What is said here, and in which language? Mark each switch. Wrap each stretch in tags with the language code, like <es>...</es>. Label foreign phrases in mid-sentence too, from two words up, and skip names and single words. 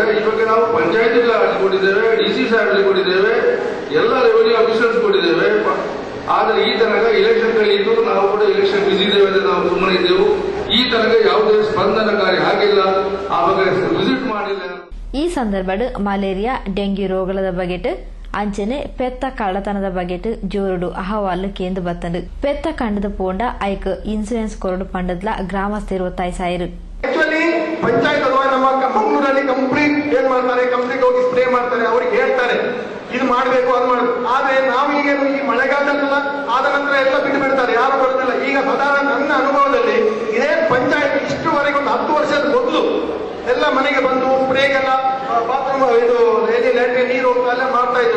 <kn>ಈ ಬಗ್ಗೆ ನಾವು ಪಂಚಾಯತಿಗೆ ಅರ್ಜಿ ಕೊಟ್ಟಿದ್ದೇವೆ, DC ಸಾಹೇಬ್ರಿಗೆ ಕೊಟ್ಟಿದ್ದೇವೆ, ಎಲ್ಲ</kn> <en>revenue officers</en> <kn>ಕೊಟ್ಟಿದ್ದೇವೆ. ಆದ್ರೆ ಈ ತನಕ ಎಲೆಕ್ಷನ್ ಕಳೆಯಿತು, ನಾವು ಕೂಡ ಎಲೆಕ್ಷನ್ ಬಿಸಿ ಇದ್ದೇವೆ ಅಂತ ನಾವು ಸುಮ್ಮನೆ ಇದ್ದೆವು. ಈ ತನಕ ಯಾವುದೇ ಸ್ಪಂದನಕಾರಿ ಆಗಿಲ್ಲ, ಆ ಬಗ್ಗೆ ವಿಸಿಟ್ ಮಾಡಿಲ್ಲ.</kn> <tcy>ಈ ಸಂದರ್ಭಡ್ ಮಲೇರಿಯಾ ಡೆಂಗ್ಯೂ ರೋಗದ ಬಗೆಟ್ ಅಂಚನೆ ಪೆತ್ತ ಕಳ್ಳತನದ ಬಗೆಟ್ ಜೋರುಡು ಅಹವಾಲು ಕೇಂದ್ರ ಬತ್ತಂಡು ಪೆತ್ತ ಕಂಡದ ಪೋಂಡ ಐಕ್ ಇನ್ಸೂರೆನ್ಸ್ ಕೊರಡು ಪಂಡದ್ಲ ಗ್ರಾಮಸ್ಥರು ಒತ್ತಾಯಿಸಾಯಿರು.</tcy> <kn>ಆಕ್ಚುಲಿ ಪಂಚಾಯತ್ ಅಥವಾ ನಮ್ಮ ಮಂಗಳೂರಲ್ಲಿ ಕಂಪ್ಲೀಟ್ ಏನ್ ಮಾಡ್ತಾರೆ, ಕಂಪ್ಲೀಟ್ ಹೋಗಿ ಸ್ಪ್ರೇ ಮಾಡ್ತಾರೆ, ಅವ್ರಿಗೆ ಹೇಳ್ತಾರೆ ಇದು ಮಾಡಬೇಕು ಅದು ಮಾಡಬೇಕು. ಆದ್ರೆ ನಾವೀಗ ಈ ಮಳೆಗಾಲದಲ್ಲ ಆದ ನಂತರ ಎಲ್ಲ ಬಿಟ್ಟು ಬಿಡ್ತಾರೆ, ಯಾರು ಬರುದಿಲ್ಲ. ಈಗ ಸಾಧಾರಣ ನನ್ನ ಅನುಭವದಲ್ಲಿ ಇದೇ ಪಂಚಾಯತ್ ಇಷ್ಟುವರೆಗೆ ಒಂದು 10 ವರ್ಷದ ಮೊದಲು ಎಲ್ಲ ಮನೆಗೆ ಬಂದು ಸ್ಪ್ರೇಗೆಲ್ಲ ಬಾತ್ರೂಮ್ ಇದು ಲ್ಯಾಟ್ರಿನ್ ನೀರು ಹೋಗ್ತಾ ಎಲ್ಲ ಮಾಡ್ತಾ ಇದ್ರು.</kn>